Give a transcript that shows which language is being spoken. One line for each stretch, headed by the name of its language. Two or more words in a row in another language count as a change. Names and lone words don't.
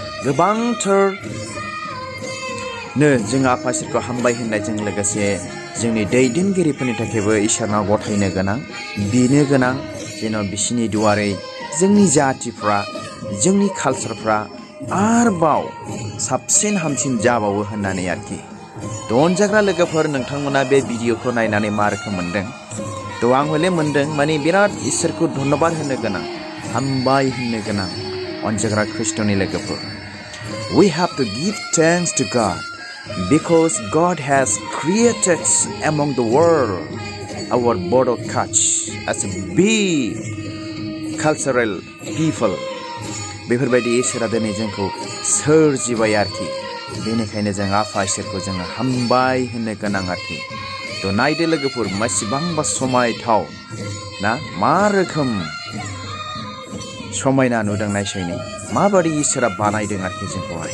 Bodo: गोबांथारनो जोङो आफा इसोरखौ हामबाय होननायजों लोगोसे जोंनि दैदेनगिरिफोरनि थाखायबो इसोरनाव गथायनो गोनां, बिनो गोनां, जेन' बिसिनि दुवारै जोंनि जातिफ्रा, जोंनि कालचारफ्रा आरोबाव साबसिन हामसिन जाबावो होननानै आरोखि। तो अनजाग्रा लोगोफोर, नोंथांमोना बे भिडिअ'खौ नायनानै मा रोखोम मोनदों? तो आं हले मोनदों माने बिराद इसोरखौ धन्यबाद होनो गोनां, हामबाय होननो गोनां। अनजाग्रा ख्रिस्ट'नि लोगोफोर,
English: we have to give thanks to God because God has created among the world our Bodo Kutch as a big cultural people.
Bodo: बेफोरबायदि इसोरा दिनै जोंखौ सोरजिबाय आरोखि। बेनिखायनो जों आफा इसोरखौ जोङो हामबाय होननो गोनां आरोखि। तो नायदो लोगोफोर, बेसेबांबा समायथाव ना, मा रोखोम समायना नुदों नायसायनो, माबायदि इसोरा बानायदों आरोखि जोंखौहाय।